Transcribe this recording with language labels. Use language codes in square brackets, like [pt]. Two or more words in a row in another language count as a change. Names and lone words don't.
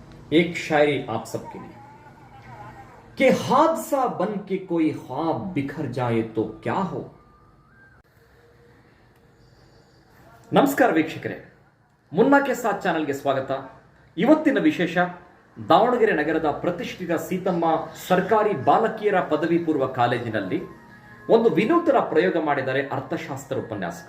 [hi] एक शायरी आप सबके लिए कि हादसा बन के कोई ख्वाब बिखर जाए तो क्या हो. [kn] ನಮಸ್ಕಾರ ವೀಕ್ಷಕರೇ, ಮುನ್ನಾ ಕೆ ಸಾಥ್ ಚಾನೆಲ್ಗೆ ಸ್ವಾಗತ. ಇವತ್ತಿನ ವಿಶೇಷ, ದಾವಣಗೆರೆ ನಗರದ ಪ್ರತಿಷ್ಠಿತ ಸೀತಮ್ಮ ಸರ್ಕಾರಿ ಬಾಲಕಿಯರ ಪದವಿ ಪೂರ್ವ ಕಾಲೇಜಿನಲ್ಲಿ ಒಂದು ವಿನೂತನ ಪ್ರಯೋಗ ಮಾಡಿದ್ದಾರೆ ಅರ್ಥಶಾಸ್ತ್ರ ಉಪನ್ಯಾಸಕರು.